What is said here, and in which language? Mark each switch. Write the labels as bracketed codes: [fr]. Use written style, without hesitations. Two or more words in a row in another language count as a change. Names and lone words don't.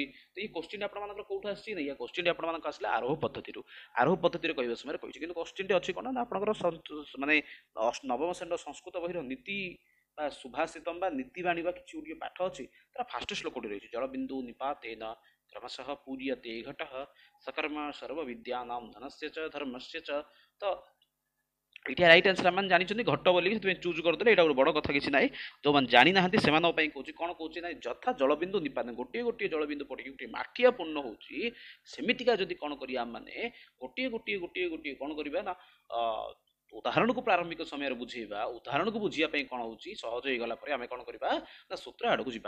[or] ତ ଏଇ କ୍ୱେଶ୍ଚିନ୍ ଆପଣମାନଙ୍କର କୋଉଠୁ ଆସିଛି ନା କ୍ୱେଶ୍ଚିନ୍ ଆପଣମାନଙ୍କ ଆସିଲା ଆରୋହ ପଦ୍ଧତିରୁ। ଆରୋହ ପଦ୍ଧତିରେ କହିବା ସମୟରେ କହିଛି କିନ୍ତୁ କ୍ୱେଶ୍ଚିନ୍ଟି ଅଛି କ'ଣ ନା ଆପଣଙ୍କର ମାନେ ନବମ ଶ୍ରେଣୀର ସଂସ୍କୃତ ବହିର ନୀତି ବା ସୁଭାଷିତମ୍ ବା ନୀତିବାଣୀ ବା କିଛି ଗୋଟିଏ ପାଠ ଅଛି ତାର ଫାଷ୍ଟ ଶ୍ଲୋକଟି ରହିଛି [sa] ଜଳବିନ୍ଦୁ ନିପାତେନ କ୍ରମଶଃ ପୂର୍ୟତେ ଘଟଃ सकर्म सर्वविद्यानां धनस्य च धर्मस्य च। [or] ତ ଏଇଟା [en] right answer [or] ଆମେ ଜାଣିଛନ୍ତି ଘଟ ବୋଲି ସେଥିପାଇଁ ଚୁଜ୍ କରିଦେଲେ ଏଇଟା ଗୋଟେ ବଡ଼ କଥା କିଛି ନାହିଁ। ଯେଉଁମାନେ ଜାଣିନାହାନ୍ତି ସେମାନଙ୍କ ପାଇଁ କହୁଛି କ'ଣ କହୁଛି ନା ଯଥା [sa] ଜଳବିନ୍ଦୁ ନିପାତ [or] ଗୋଟିଏ ଗୋଟିଏ ଜଳବିନ୍ଦୁ ପଡ଼ିକି ଗୋଟିଏ ମାଠିଆ ପୂର୍ଣ୍ଣ ହେଉଛି ସେମିତିକା ଯଦି କ'ଣ କରିବା ମାନେ ଗୋଟିଏ ଗୋଟିଏ ଗୋଟିଏ ଗୋଟିଏ କ'ଣ କରିବା ନା ଉଦାହରଣକୁ ପ୍ରାରମ୍ଭିକ ସମୟରେ ବୁଝେଇବା ଉଦାହରଣକୁ ବୁଝିବା ପାଇଁ କ'ଣ ହେଉଛି ସହଜ ହେଇଗଲା ପରେ ଆମେ କ'ଣ କରିବା ନା ସୂତ୍ର ଆଡ଼କୁ ଯିବା।